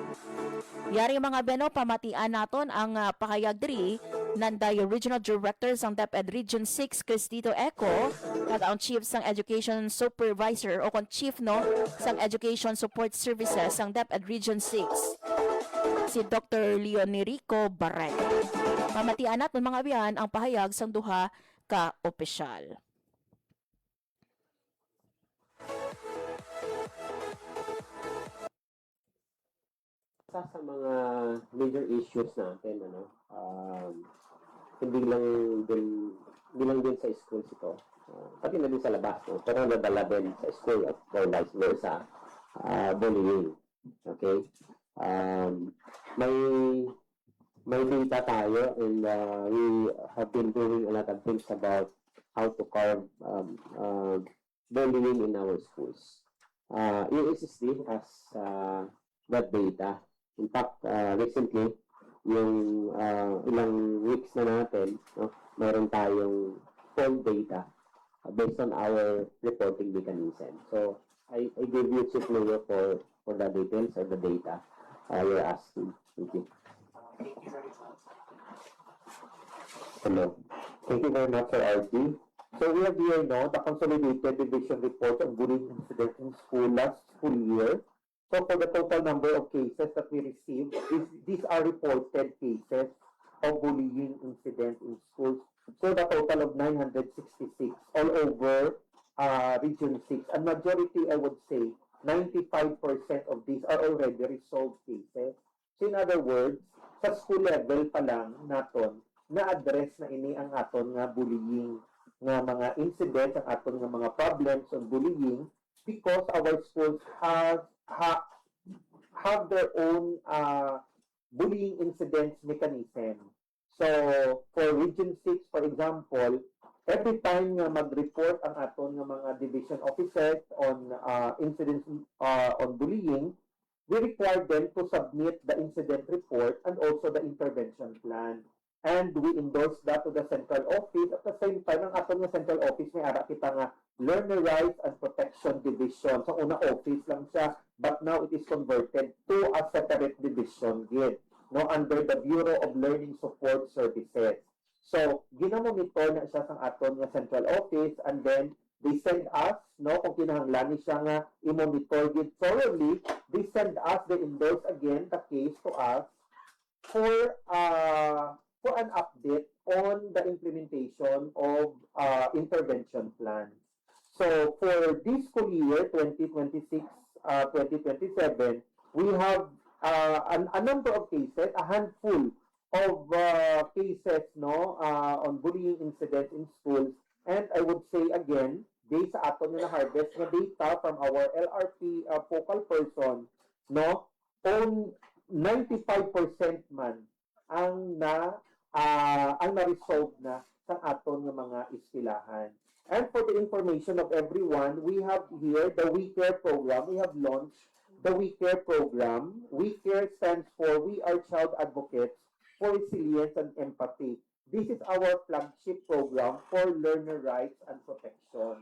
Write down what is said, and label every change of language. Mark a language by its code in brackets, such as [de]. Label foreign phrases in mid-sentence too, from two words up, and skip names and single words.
[hil] Yari mga beno, pamatian naton ang pahayag diri nanday Regional Director sang DepEd Region 6 Cristito Eco kag ang Chief sang Education Supervisor o kon Chief no sang Education Support Services sang DepEd Region 6 si Dr. Leonico Barredo. Pamatian naton mga biyan ang pahayag sang duha ka opisyal. [tl] Sa mga [en] major issues [tl] natin, hindi lang din sa schools ito, pati na din sa labas, no? Pero nadala din sa school [en] or vice versa, [tl] bullying. Okay? May data tayo, [en] and we have been doing a lot of things about how to curb bullying in our schools. USSD has that data. In fact, recently, [tl] yung ilang weeks na natin, no, meron tayong [en] full data based on our reporting mechanism. So, I give you Chief Leo for the details of the data you're asking. Thank you. Hello. Thank you very much, Sir RG. So we have here now the consolidated division report of bullying incidents in school last school year. So for the total number of cases that we received, these are reported cases of bullying incidents in schools. So the total of 966 all over Region 6. And majority, I would say, 95% of these are already resolved cases. So in other words, [hil] sa school level pa lang naton, na-address na ini ang aton nga bullying nga mga incidents, ang aton nga mga [en] problems on bullying, because our schools have their own bullying incidents mechanism. So, for Region 6, for example, every time [hil] nga mag-report ang aton nga mga [en] division officers on incidents on bullying, we require them to submit the incident report and also the intervention plan. And we endorse that to the central office. At the same time, [hil] ang aton nga central office may ara kita nga Learner Rights and Protection Division. So, una office lang siya, [en] but now it is converted to a separate division gid, no, under the Bureau of Learning Support Services. So, [hil] ginamonitor na siya sa aton nga central office, [en] and then they send us, no, [hil] kung kinahanglan siya nga i-monitor gid [en] thoroughly, they send us, they endorse again the case to us for an update on the implementation of intervention plan. So for this school year 2026-2027, we have a number of cases, a handful of cases, no, on bullying incidents in schools. And I would say again, [hil] based sa aton nga na-harvest nga [en] data from our LRP focal person, [hil] no, on 95% man ang na-resolve na sa aton nga mga eskwelahan. [en] And for the information of everyone, we have here the We Care program. We have launched the We Care program. We Care stands for We Are Child Advocates for Resilience and Empathy. This is our flagship program for learner rights and protection.